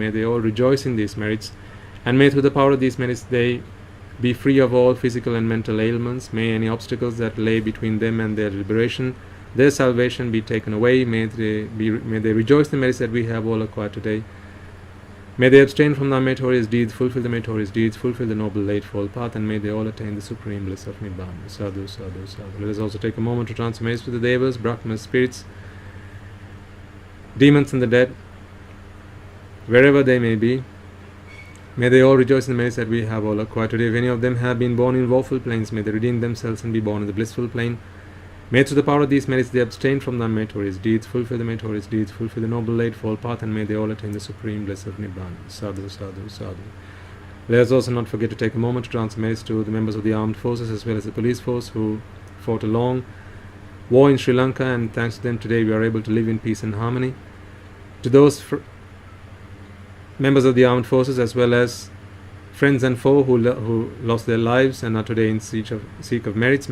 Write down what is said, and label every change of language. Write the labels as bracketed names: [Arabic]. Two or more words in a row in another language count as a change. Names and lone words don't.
[English] May they all rejoice in these merits, and may through the power of these merits they be free of all physical and mental ailments. May any obstacles that lay between them and their liberation, their salvation, be taken away. May they rejoice in the merits that we have all acquired today. May they abstain from the meritorious deeds, fulfill the meritorious deeds, fulfill the noble eightfold path, and may they all attain the supreme bliss of Nibbana. [Pali] Sadhu, sadhu, sadhu. [English] Let us also take a moment to transfer merits to the Devas, Brahmas, spirits, demons and the dead, wherever they may be. May they all rejoice in the merits that we have all acquired today. If any of them have been born in woeful plains, may they redeem themselves and be born in the blissful plain. May through the power of these merits they abstain from the meritorious deeds, fulfill the meritorious deeds, fulfill the noble eightfold path, and may they all attain the supreme bliss of Nibbana. [Pali] Sadhu, sadhu, sadhu. [English] Let us also not forget to take a moment to transfer merits to the members of the armed forces as well as the police force who fought a long war in Sri Lanka, and thanks to them today we are able to live in peace and harmony. To those members of the armed forces as well as friends and foe who lost their lives and are today in seek of merits.